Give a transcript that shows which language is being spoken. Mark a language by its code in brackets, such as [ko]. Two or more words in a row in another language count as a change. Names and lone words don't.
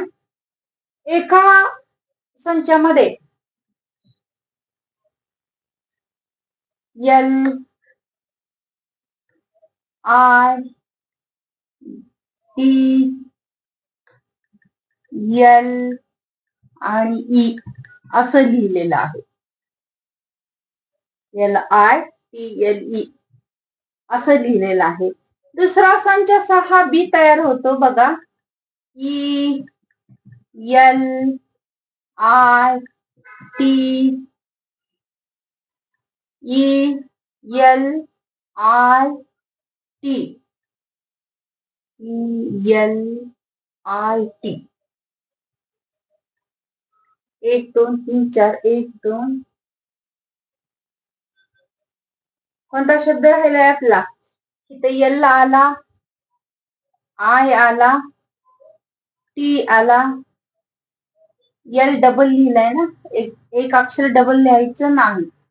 [mr] एका संचामध्ये L, I, T, L आणि E असं लिहिलेलं आहे. LITLE असं लिहिलेलं आहे. दुसरा संच 6B तयार होतो बघा. [en] E, L, I, T, E, L, I, T, E, L, I, T. [mr] 1 2 3 4 1 2. कोणता शब्द राहिलाय आपला? इथे L आला, I आला, T आला, L डबल लिहिलाय ना, एक अक्षर डबल लिहायचं नाही.